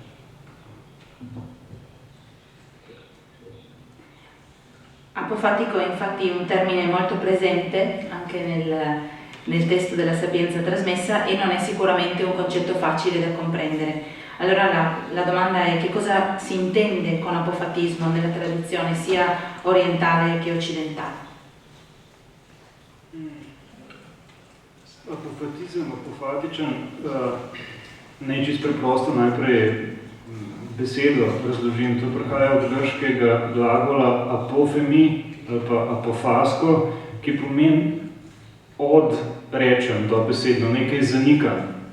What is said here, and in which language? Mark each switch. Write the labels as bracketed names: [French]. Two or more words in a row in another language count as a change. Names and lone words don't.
[Italian] Apofatico è infatti un termine molto presente anche nel testo della Sapienza trasmessa, e non è sicuramente un concetto facile da comprendere. Allora la domanda è: che cosa si intende con apofatismo nella tradizione sia orientale che occidentale? [Slovenian] Apofatizem, apofatičen, naj čisto preprosto najprej besedo razložim. To prihaja od grškega glagola apofemi ali pa apofasko, ki pomeni od rečem, dobesedno, nekaj zanikam.